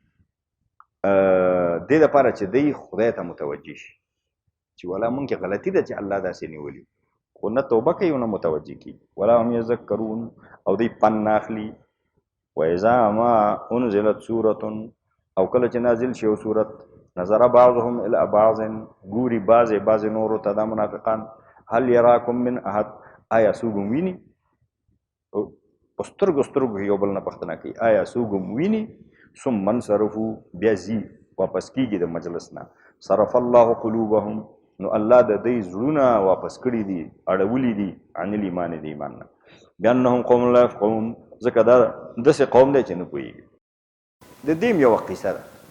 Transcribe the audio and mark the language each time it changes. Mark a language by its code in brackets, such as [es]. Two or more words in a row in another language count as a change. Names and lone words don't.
[ps] دې دپاره چې دی خدای ته متوجه شي چې ولا مونږ کې غلطي ده چې الله داسې نیولي خو نه توبه کوي نه متوجه کېږي [ar] ولا هم یذکرون [ps] او دی پن نه اخلي [ar] واذا ما انزلت سورة [ps] او کله چې نازل شي یو سورت [ar] نظر بعضهم الى بعض [ps] ګوري بعضې نورو ته دا منافقان [ar] هل یراکم من احد [ps] آیا څوک هم ویني په سترګو یو بل نه پوښتنه کوي آیا څوک هم ویني [ar] ثم انصرفو [ps] بیا ځي واپس کېږي د مجلس نه [ar] صرف الله قلوبهم [ps] نو الله د دوی زړونه واپس کړي دي اړولي دي [ar] عن الایمان [ps] د ایمان نه [ar] بانهم قوم لا یفقهون [ps] ځکه دا داسې قوم دی چې نه پوهېږي د دې هم یوه قیصه ده